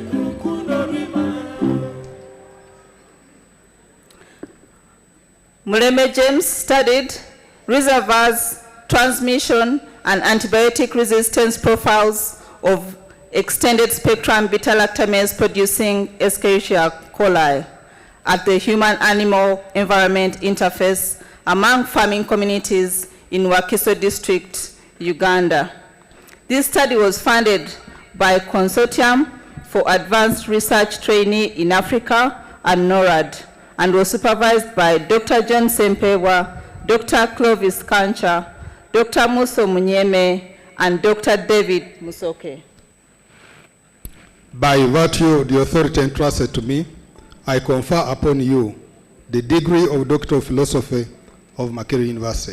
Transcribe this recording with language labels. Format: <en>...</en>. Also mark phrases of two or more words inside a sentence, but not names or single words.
<en>Mulembe James studied reservoirs, transmission, and antibiotic resistance profiles of extended spectrum beta-lactamase producing Escherichia coli at the human-animal environment interface among farming communities in Wakiso district, Uganda. This study was funded by Consortium for Advanced Research Trainee in Africa and NORAD, and was supervised by Dr. John Sempewa, Dr. Clovis Kancha, Dr. Muso Munyeme, and Dr. David Musoke. By virtue of the authority entrusted to me, I confer upon you the degree of Doctor of Philosophy of Makerere University.</en>